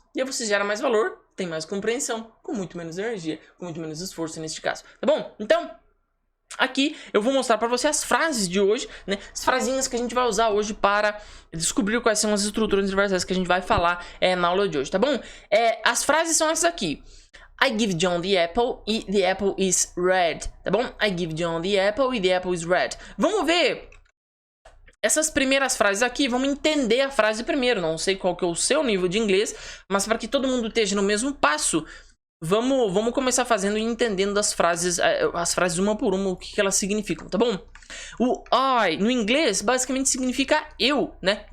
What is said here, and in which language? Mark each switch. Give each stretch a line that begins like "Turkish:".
Portuguese: E aí você gera mais valor, tem mais compreensão, com muito menos energia, com muito menos esforço neste caso. Tá bom? Então, aqui eu vou mostrar para você as frases de hoje, né? As frasinhas que a gente vai usar hoje para descobrir quais são as estruturas universais que a gente vai falar na aula de hoje, tá bom? As frases são essas aqui.
English: I give John the apple e the apple is red,
Portuguese: tá bom?
English: I give John the apple e the apple is red.
Portuguese: Vamos ver essas primeiras frases aqui, vamos entender a frase primeiro. Não sei qual que é o seu nível de inglês, mas para que todo mundo esteja no mesmo passo, vamos começar fazendo e entendendo as frases uma por uma, o que elas significam, tá bom? O I, no inglês, basicamente significa eu, né?